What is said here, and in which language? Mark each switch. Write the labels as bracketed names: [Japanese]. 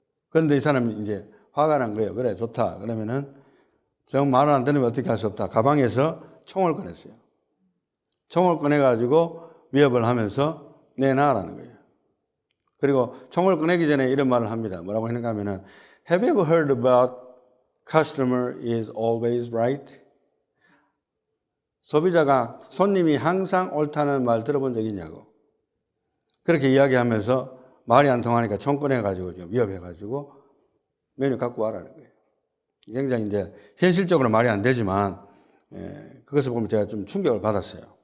[Korean] 그런데 이 사람이 이제 화가 난 거예요. 그래, 좋다. 그러면은 정 말을 안 들으면 어떻게 할 수 없다. 가방에서 총을 꺼냈어요. 총을 꺼내가지고 위협을 하면서 내놔라는 거예요. 그리고 총을 꺼내기 전에 이런 말을 합니다. 뭐라고 했는가 하면은 [English] Have you ever heard about customer is always right? [Korean] 소비자가 손님이 항상 옳다는 말 들어본 적 있냐고. 그렇게 이야기하면서 말이 안 통하니까 총 꺼내가지고 지금 위협해가지고 메뉴 갖고 와라는 거예요. 굉장히 이제 현실적으로 말이 안 되지만 그것을 보면 제가 좀 충격을 받았어요.